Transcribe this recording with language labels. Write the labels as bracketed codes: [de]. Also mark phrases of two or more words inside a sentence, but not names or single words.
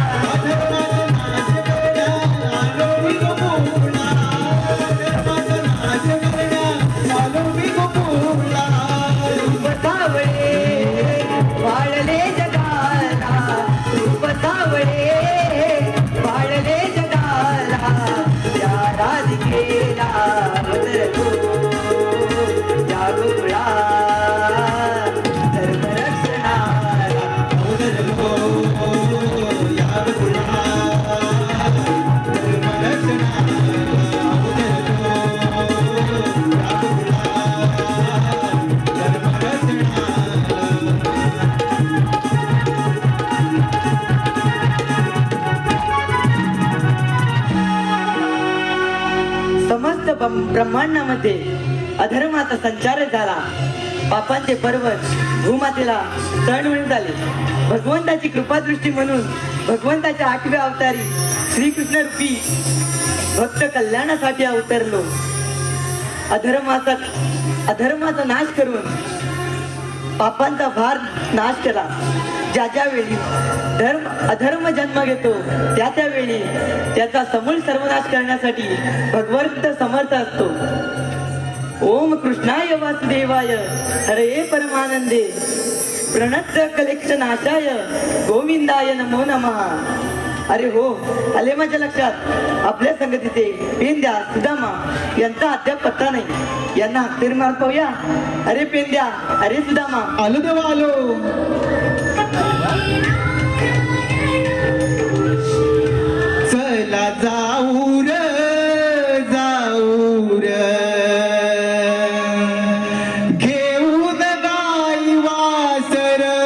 [mr] रूप सावळे वाळले जगाला, रूप सावळे वाळले जगाला, त्या राधिकेला अवतरलो या गोकुळा धर्मरक्षणाला, अवतरलो या गोकुळा धर्मरक्षणाला, अवतरलो या गोकुळा धर्मरक्षणाला. समस्त ब्रह्मांडामध्ये अधर्माचा संचार झाला. पापांचे पर्वत भूमातेला सण म्हणून झाले. भगवंताची कृपादृष्टी म्हणून भगवंताच्या 8व्या अवतारी श्रीकृष्ण रूपी भक्त कल्याणासाठी अवतरलो. अधर्माचा नाश करून पापांचा भार नाश केला. ज्या वेळी अधर्म जन्म घेतो त्या वेळी त्याचा समूळ सर्वनाश करण्यासाठी भगवंत समर्थ असतो. [sa] ओम कृष्णाय वासुदेवाय हरे परमानंदे प्रणत कलेक्षनाशाय गोविंदाय नमो नमः. [mr] अरे हो, आले माझ्या लक्षात आपल्या संगतीचे पेंद्या सुदामा यांचा अद्याप पत्ता नाही. यांना हाकतरी मार पाहूया. अरे पेंद्या, अरे सुदामा. आलो देवा आलो. चला जाऊ र घेऊन गाई वासर,